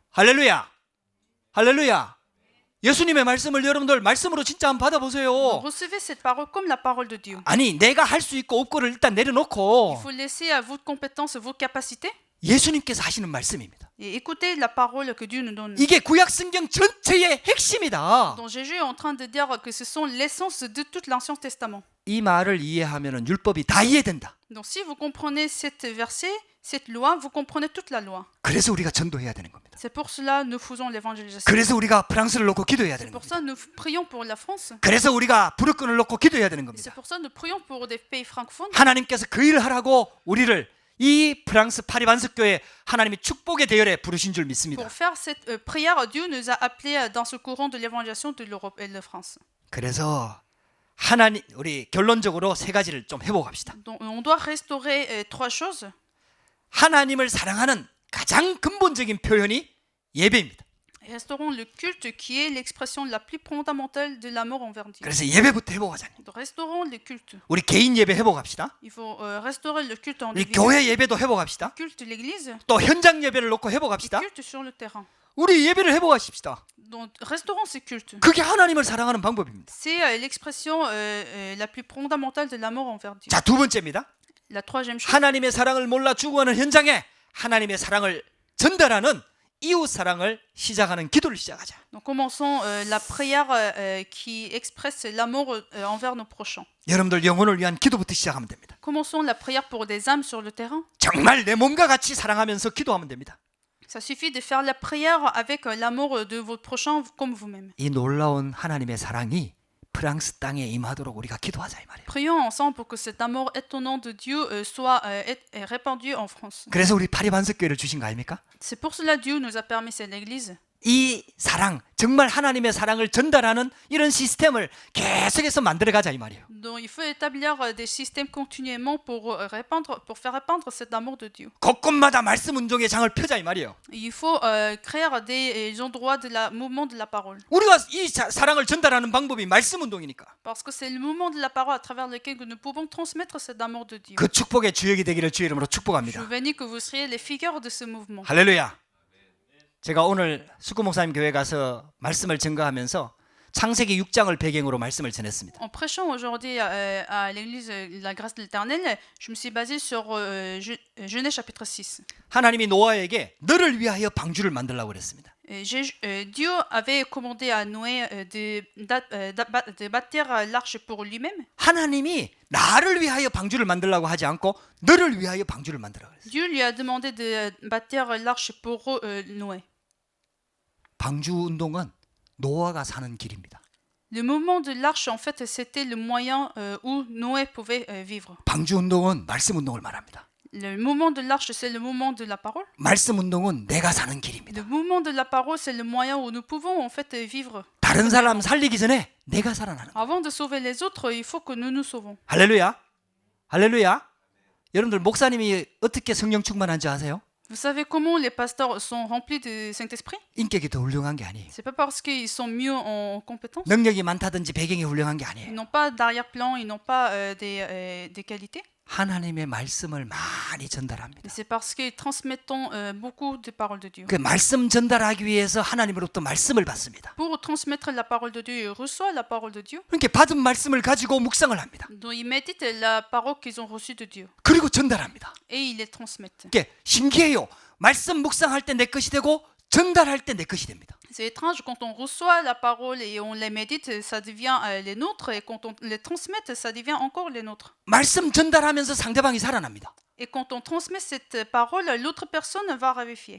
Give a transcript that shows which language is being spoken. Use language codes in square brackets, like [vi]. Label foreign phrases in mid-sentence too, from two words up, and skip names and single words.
[ko] 할렐루야. 할렐루야. 예수님의 말씀을 여러분들 말씀으로 진짜 한번 [fr] Donc, [ko] 받아보세요. [fr] recevez cette parole comme la parole de Dieu. [ko] 아니 내가 할 수 있고 없고를 일단 [fr] Il [ko] 내려놓고 [fr] faut laisser à vos compétences, vos capacités [ko] 예수님께서 하시는 말씀입니다. [fr] et écouter la parole que Dieu nous donne. [ko] 이게 구약 성경 전체의 핵심이다. [fr] Donc Jésus est en train de dire que ce sont l'essence de tout l'Ancien Testament. [ko] 이 말을 이해하면은 율법이 다 이해된다. [fr] Donc si vous comprenez cet verset, cette loi, vous comprenez toute la loi. [ko] 그래서 우리가 전도해야 되는 겁니다. [fr] C'est pour cela que nous faisons l'évangélisation. [ko] 그래서 우리가 프랑스를 놓고 기도해야 [fr] C'est [ko] 되는 [fr] pour [ko] 겁니다. [fr] ça que nous prions pour la France. [ko] 그래서 우리가 부르권을 놓고 기도해야 되는 [fr] Et c'est [ko] 겁니다. [fr] pour ça que nous prions pour des pays francophones. [ko] 하나님께서 그 일을 하라고 우리를 이 프랑스 파리 반석교회 하나님이 축복의 대열에 부르신 줄 믿습니다. [fr] Pour faire cette prière, Dieu nous a appelés dans ce courant de l'évangélisation de l'Europe et de la France. [ko] 그래서 하나님 우리 결론적으로 세 가지를 좀 해보갑시다. [fr] Donc on doit restaurer trois choses. [ko] 하나님을 사랑하는 가장 근본적인 표현이 예배입니다. [fr] Restaurons le culte qui est l'expression la plus fondamentale de l'amour envers Dieu. [ko] 그래서 예배부터 해보자니. [fr] Donc, restaurons le culte. [ko] 우리 개인 예배 해보갑시다. [fr] Il faut restaurer le culte en [ko] 우리 [fr] église, [ko] 교회 예배도 해보갑시다. [fr] culte de l'église, [ko] 또 현장 예배를 놓고 [fr] et [ko] 해보갑시다. [fr] culte sur le terrain. [ko] 우리 예배를 해보갑시다. [fr] Donc restaurons ces cultes. [ko] 그게 하나님을 사랑하는 방법입니다. [fr] C'est l'expression la plus fondamentale de l'amour envers Dieu. [ko] 자, 두 번째입니다. [fr] La troisième chose, [ko] 하나님의 사랑을 몰라 죽어가는 현장에 하나님의 사랑을 전달하는 이웃 사랑을 시작하는 기도를 시작하자. [fr] Donc commençons la prière qui expresse l'amour envers nos prochains. [ko] 여러분들 영혼을 위한 기도부터 시작하면 됩니다. [fr] Commençons la prière pour des âmes sur le terrain. [ko] 정말 내 몸과 같이 사랑하면서 기도하면 됩니다. [fr] Ça suffit de faire la prière avec l'amour de votre prochain comme vous-même. [ko] 이 놀라운 하나님의 사랑이 프랑스 땅에 임하도록 우리가 기도하자 이 말이에요. [fr] Prions ensemble pour que cet amour étonnant de Dieu soit répandu en France. [ko] 그래서 우리 파리반석교회를 주신 거 아닙니까? [fr] C'est pour cela que Dieu nous a permis cette église. [ko] 이 사랑, 정말 하나님의 사랑을 전달하는 이런 시스템을 계속해서 만들어가자 이 말이에요. [fr] Donc il faut établir des systèmes continuellement pour faire répandre cet amour de Dieu. [ko] 곳곳마다 말씀 운동의 장을 펴자 이 말이에요. [fr] Il faut créer des endroits de la mouvement de la parole. [ko] 우리가 이 사랑을 전달하는 방법이 말씀 운동이니까 [fr] Parce que c'est le mouvement de la parole à travers lequel nous pouvons transmettre cet amour de Dieu. [ko] 그 축복의 주역이 되기를 주의 이름으로 [fr] Je [ko] 축복합니다. [fr] bénis que vous soyez les figures de ce mouvement. [ko] 할렐루야. 제가 오늘 숙구 목사님 교회 가서 말씀을 증거하면서 창세기 6장을 배경으로 말씀을 전했습니다. [fr] En prêchant aujourd'hui à l'église La Grâce de l'Éternel, je me suis basé sur Genèse chapitre 6. [ko] 하나님이 노아에게 너를 위하여 방주를 만들라고 그랬습니다. [fr] Dieu avait commandé à Noé de bâtir l'arche pour lui-même. [ko] 하나님이 나를 위하여 방주를 만들라고 하지 않고 너를 위하여 방주를 만들라고 그랬어요. [fr] Dieu lui a demandé de bâtir l'arche pour Noé. [ko] 방주 운동은 노아가 사는 길입니다. [fr] Le mouvement de l'arche, en fait, c'était le moyen où Noé pouvait vivre. [ko] 방주 운동은 말씀 운동을 말합니다. [fr] Le mouvement de l'arche, c'est le mouvement de la parole. [ko] 말씀 운동은 내가 사는 길입니다. [fr] Le mouvement de la parole, c'est le moyen où nous pouvons, en fait, vivre. [ko] 다른 사람 살리기 전에 내가 살아나는 거예요. [fr] Avant de sauver les autres, il faut que nous nous sauvons. [ko] 할렐루야. 할렐루야. 여러분들 목사님이 어떻게 성령 충만한지 아세요? [fr] Vous savez comment les pasteurs sont remplis du Saint-Esprit? [ko] 인격이 더 훌륭한 게 아니에요. [fr] C'est pas parce qu'ils sont mieux en compétences. [ko] 능력이 많다든지 배경이 훌륭한 게 [fr] Ils [ko] 아니에요. [fr] n'ont pas d'arrière-plan, ils n'ont pas des qualités. [ko] 하나님의 말씀을 많이 전달합니다. [fr] Mais c'est parce qu'ils transmettent beaucoup de paroles de Dieu. [ko] 그 말씀 전달하기 위해서 하나님으로부터 말씀을 받습니다. [fr] Pour transmettre la parole de Dieu, ils reçoivent la parole de Dieu. [ko] 그러니까 받은 말씀을 가지고 묵상을 합니다. [fr] Donc ils méditent la parole qu'ils ont reçue de Dieu. [ko] 그리고 전달합니다. [fr] Et ils les transmettent. [ko] 이게 신기해요. 말씀 묵상할 때 내 것이 되고 전달할 때 내 것이 됩니다. [fr] C'est étrange, quand on reçoit la parole et on les médite, ça devient les nôtres, et quand on les transmet, ça devient encore les nôtres. [ko] 말씀 전달하면서 상대방이 살아납니다. [fr] Et quand on transmet cette parole, l'autre personne va ravifier.